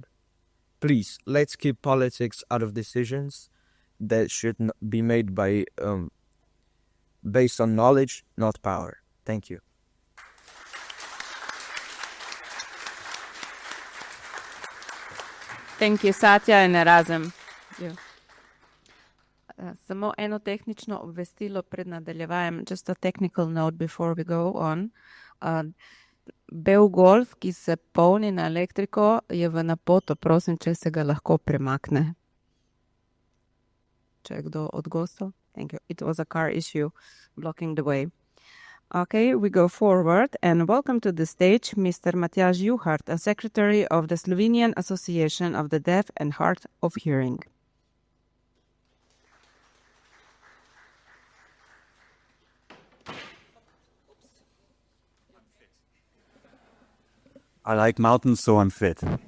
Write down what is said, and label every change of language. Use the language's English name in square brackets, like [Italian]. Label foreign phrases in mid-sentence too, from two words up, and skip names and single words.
[English] Please, let's keep politics out of decisions that should be made based on knowledge, not power. Thank you. Thank you, Satya and Erasem. [Slovenian] Samo eno tehnično obvestilo pred nadaljevanjem, [English] just a technical note before we go on. [Slovenian] Bel golf, ki se polni na elektriko, je v napoto. Prosim, če se ga lahko premakne. Če je kdo od gostov? [English] Thank you. It was a car issue blocking the way. Okay, we go forward and welcome to the stage Mr. Matjaž Juhart, a secretary of the Slovenian Association of the Deaf and Hard of Hearing. I like mountains, so I'm fit.